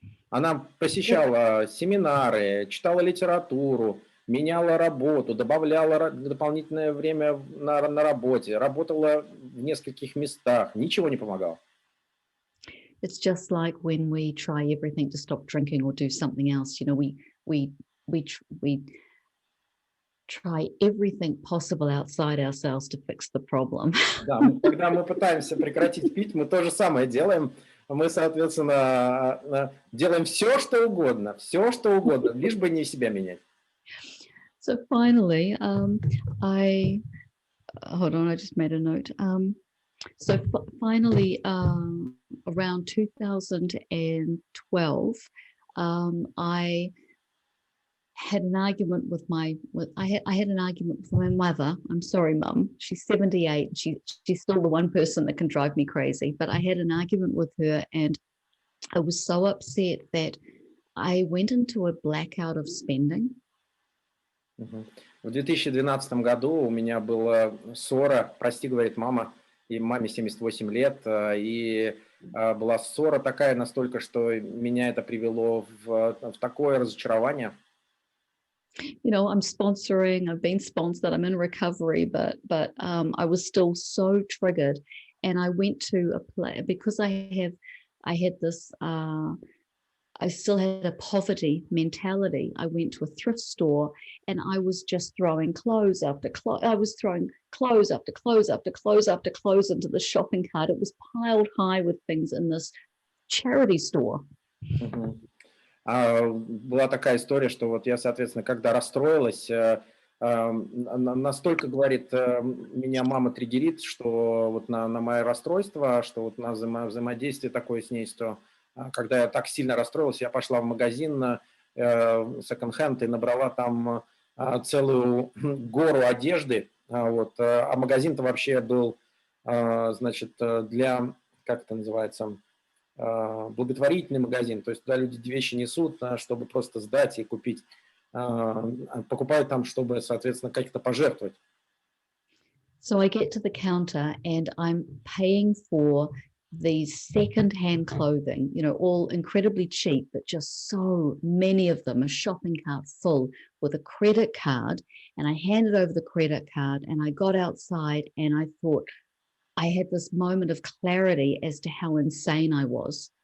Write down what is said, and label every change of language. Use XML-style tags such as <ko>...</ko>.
<ru>Она посещала семинары, читала литературу, меняла работу, добавляла дополнительное время на работе, работала в нескольких местах, ничего не помогало.</ru> <en>It's just like when we try everything to stop drinking or do something else, you know, we try everything possible outside ourselves to fix the problem.</en> <ru>Да, когда мы пытаемся прекратить пить, мы то же самое делаем. Мы, соответственно, делаем все, что угодно, лишь бы не себя менять.</ru> <en>So finally, hold on, I just made a note. So finally, around 2012, I had an argument with I had an argument with my mother. I'm sorry, Mum. She's 78. She's still the one person that can drive me crazy. But I had an argument with her, and I was so upset that I went into a blackout of spending.</en> <ru>В 2012 году у меня была ссора, прости, говорит мама, и маме 78 лет, и была ссора такая настолько, что меня это привело в такое разочарование.</ru> <en>You know, I've been sponsored, I'm in recovery, but I was still so triggered. And I went to a place because I had this, I still had a poverty mentality. I went to a thrift store and I was just throwing clothes after clothes. I was throwing clothes after clothes after clothes after clothes into the shopping cart. It was piled high with things in this charity store.</en> <ru>Была такая история, что вот я, соответственно, когда расстроилась, настолько, говорит, меня мама триггерит, что вот на мое расстройство, что вот на взаимодействие такое с ней, что когда я так сильно расстроилась, я пошла в магазин секонд-хенд и набрала там целую гору одежды, вот, а магазин-то вообще был, значит, для, как это называется, благотворительный магазин, то есть туда люди вещи несут, чтобы просто сдать и купить. покупают там, чтобы, соответственно, как-то пожертвовать.</ru> <en>So I get to the counter and I'm paying for these second-hand clothing, you know, all incredibly cheap, but just so many of them, a shopping cart full with a credit card. And I handed over the credit card and I got outside and I thought I had this moment of clarity as to how insane I was.</en>